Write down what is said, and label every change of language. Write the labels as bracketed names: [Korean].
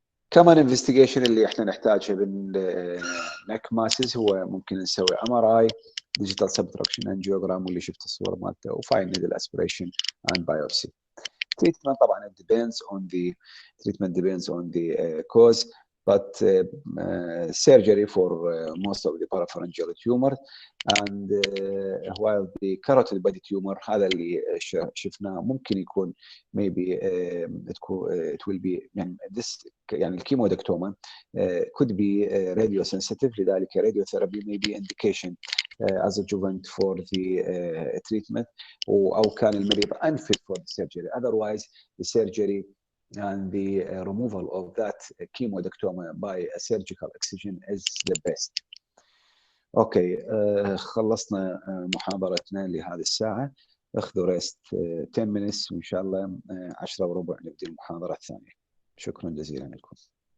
[Arabic] كمان انفستيجيشن اللي احنا نحتاجها بالنك ماسز هو ممكن نسوي MRI digital subtraction angiogram واللي شفت الصور مالته وفاين نيدل aspiration and biopsy. [English] treatment طبعا it depends on the cause, but surgery for most of the parapharyngeal tumor, and while the carotid body tumor [Arabic] هذا اللي شفناه ممكن يكون [English] maybe it will be يعني this يعني الكيمودكتوما could be radio sensitive، لذلك radiotherapy may be indication as adjuvant for the treatment، [Arabic] أو كان المريض [English] unfit for the surgery. Otherwise, the surgery and the removal of that chemodectoma by a surgical excision is the best. [Arabic] اوكي خلصنا محاضرتنا لهذه الساعة، اخذوا ريست [English] 10 minutes [Arabic] وان شاء الله 10 وربع نبدأ المحاضرة الثانية. شكرا جزيلا لكم.